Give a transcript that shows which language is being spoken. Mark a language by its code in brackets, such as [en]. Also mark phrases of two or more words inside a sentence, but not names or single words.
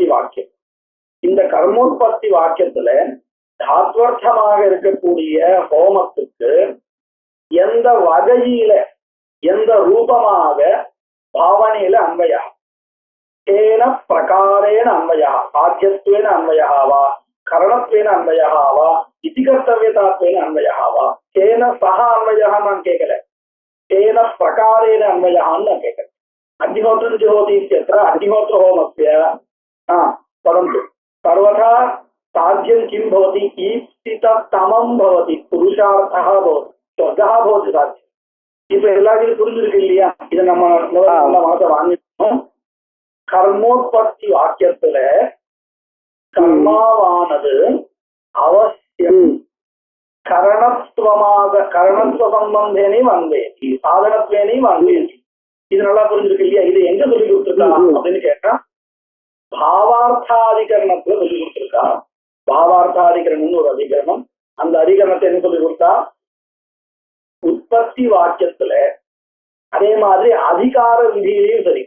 [ta] வாக்கியம் இந்த கர்மோத்பத்தி வாக்கியத்துல தாத்வர்த்தமாக இருக்கக்கூடிய ஹோமத்துக்கு எந்த வகையில எந்த ரூபமாக பாவனையில [sa] अन्वया केन प्रकारेण अन्वया साध्यत्वेन अन्वया वा करणत्वेन अन्वया वा इतिकर्तव्यतात्वेन अन्वया वा केन सह [ta] அன்வயா நான் கேட்கல [sa] केन प्रकारेण [ta] அன்வயான்னு நான் கேட்கிறேன் [sa] अग्निहोत्रं जुहोति इत्यत्र अग्निहोत्र होमस्य परन्तु सर्वथा साध्यं किं भवति ईप्सिततमं भवति पुरुषार्थः भवति स्वर्गः भवति साध्यं [ta] இப்ப எல்லாருக்கும் புரிஞ்சிருக்கு இல்லையா இதை நம்ம முதல்ல மனசை வாங்கிட்டோம் கர்மோத்பத்தி வாக்கியத்துல கர்மாவானது அவசியம் கரணத்துவ சம்பந்தேனையும் அன்வயதி சாதனத்வேனையும் அன்வயதி இது நல்லா புரிஞ்சிருக்கு இல்லையா இது எங்க சொல்லி கொடுத்துருக்கா அப்படின்னு கேட்டா பாவார்த்தாதிகரணத்துல சொல்லி கொடுத்துருக்கா பாவார்த்தாதிகரணம்னு ஒரு அதிகரணம் அந்த அதிகரணத்தை என்ன சொல்லி கொடுத்தா உற்பத்தி வாக்கியத்துல அதே மாதிரி அதிகார விதியிலையும்